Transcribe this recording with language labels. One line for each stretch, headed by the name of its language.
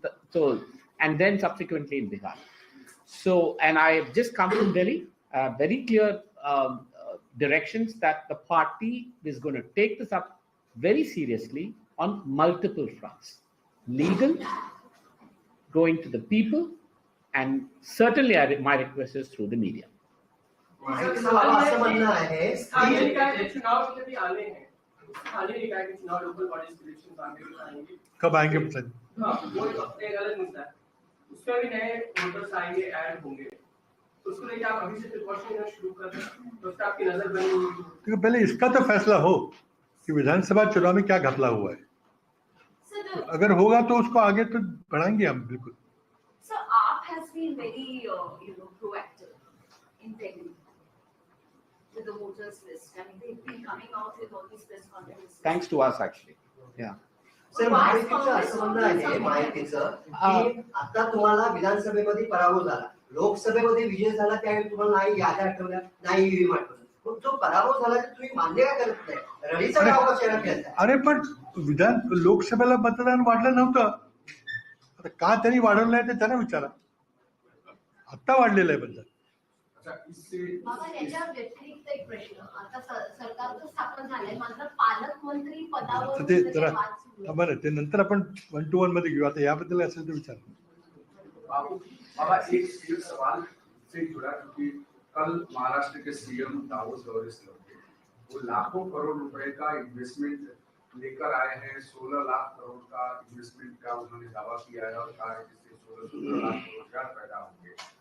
English: So, and then subsequently in Bihar. So, and I have just come from Delhi, very clear directions that the party is going to take this up very seriously on multiple fronts. Legal, going to the people, and certainly my request is through the media.
Hindi: स्थानीय निकाय के चुनाव के भी आने हैं। स्थानीय निकाय के चुनाव लोकल बॉडीज इलेक्शन आएंगे। कब आएंगे पता नहीं। हाँ, वो एक अलग मुद्दा है। उसमें भी नए वोटर्स आएंगे, ऐड होंगे। उसको लेके आप अभी से प्रिकॉशन शुरू कर रहे हैं, तो उसका आपकी नजर बनी हुई है। तो पहले इसका तो फैसला हो कि विधानसभा चुनाव में क्या घपला हुआ है। अगर होगा तो उसको आगे तो बढ़ाएंगे हम बिल्कुल।
English: So AAP has been very proactive in Delhi with the voters list. I mean, they've been coming out with all these press conferences. Thanks to us, actually. Yeah.
Marathi: Sir, महायुतीचं असं म्हणणं आहे महायुतीचं की आता तुम्हाला विधानसभेमध्ये पराभव झाला, लोकसभेमध्ये विजय झाला, त्यावेळी तुम्हाला नाही याद्या आठवल्या, नाही ईव्हीएम आठवलं. मग जो पराभव झाला ते तुम्ही मान्य का करत नाही? रडीचा डाव कशाला खेळताय? अरे पण लोकसभेला मतदान वाढलं नव्हतं, आता का त्यांनी वाढवलं आहे ते त्यांना विचारा. आता वाढलेलं आहे बद्दल. बाबा, याच्या व्यतिरिक्त एक प्रश्न. आता सरकार तर स्थापन झालंय, मात्र पालकमंत्री पदावर ते जरा बरं, ते नंतर आपण 1 to 1 मध्ये घेऊ. आता याबद्दल असेल तर विचार.
Hindi: बाबा, एक सवाल से जुड़ा, क्योंकि कल महाराष्ट्र के सीएम दावोस दौरे से लौटे, वो लाखों करोड़ रुपए का इन्वेस्टमेंट लेकर आए हैं। 16 लाख करोड़ का इन्वेस्टमेंट का उन्होंने दावा किया है और कहा है जिससे 16 लाख रोजगार पैदा होंगे।